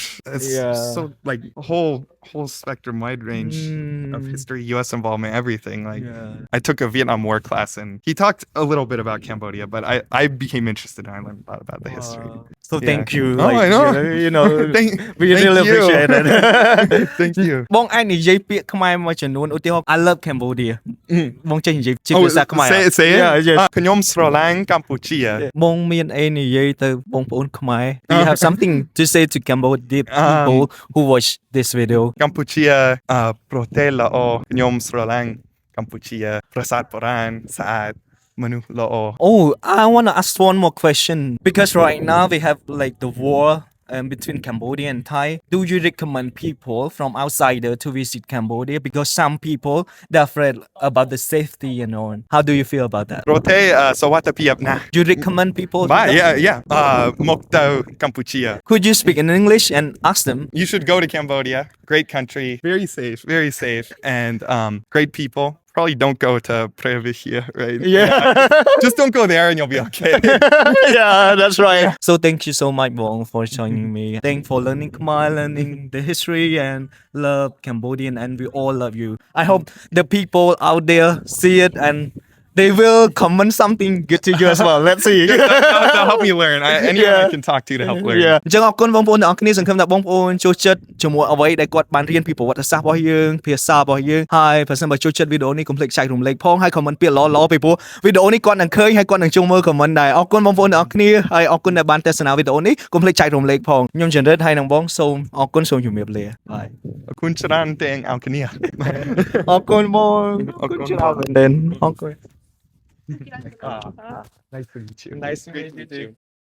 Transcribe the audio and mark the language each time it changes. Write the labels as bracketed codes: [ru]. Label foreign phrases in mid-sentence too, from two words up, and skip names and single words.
[en] It's so like a whole spectrum, wide range of history, U.S. involvement, everything. Like I took a Vietnam War class, and he talked a little bit about Cambodia, but I became interested and I learned a lot about the history. so thank you Oh, like, I know. you know we Thank really you. appreciate it Thank you. [km] បងអាចនិយាយពាក្យខ្មែរមួយចំនួនឧទាហរណ៍ [en] I love Cambodia [km] បងចេះនិយាយជាភាសាខ្មែរ [en] say it. Yeah, yes. [km] ខ្ញុំស្រឡាញ់កម្ពុជា បងមានអីនិយាយទៅបងប្អូនខ្មែរ [en] Do you have something to say to Cambodia people who watch this video [km] កម្ពុជាប្រទេសល្អខ្ញុំស្រឡាញ់កម្ពុជាប្រាសាទបុរាណស្អាតមនុស្សល្អ [en] Oh, I want to ask one more question because right now we have like the war between Cambodia and Thai. Do you recommend people from outsider to visit Cambodia? Because some people they're afraid about the safety and all. How do you feel about that? [km] ប្រទេសសវត្ថិភាពណាស់ [en] You recommend people? to Bye, come? yeah. [km] មកទៅកម្ពុជា [en] Could you speak in English and ask them? You should go to Cambodia. Great country. Very safe and great people. Probably don't go to Previcia, right? Yeah. Just don't go there and you'll be okay. Yeah, that's right. So thank you so much, Bong, for joining me. Thanks for learning Khmer, learning the history, and love Cambodian, and we all love you. I hope the people out there see it and they will comment something good to you as well. Let's see. That'll help me learn. Anyone I can talk to help learn. Yeah. [km] អញ្ចឹងអរគុណបងប្អូនទាំងអស់គ្នាសង្ឃឹមថាបងប្អូនចូលចិត្តជាមួយអ្វីដែលគាត់បានរៀនពីប្រវត្តិសាស្ត្ររបស់យើងភាសារបស់យើងហើយប្រសិនបើចូលចិត្តវីដេអូនេះកុំភ្លេចចែករំលែកផងហើយ comment ពាក្យល្អៗពីព្រោះវីដេអូនេះគាត់នឹងឃើញហើយគាត់នឹងចូលមើល comment ដែរអរគុណបងប្អូនទាំងអស់គ្នាហើយអរគុណដែលបានទស្សនាវីដេអូនេះកុំភ្លេចចែករំលែកផងខ្ញុំចន្ទរិទ្ធហើយនឹងបងសូមអរគុណសូមជម្រាបលាបាយ Kun charan teng alkania. អរគុណបងអរគុណច្រើនមែនទែនអរគុណ [en] Nice to meet you. Nice to meet you.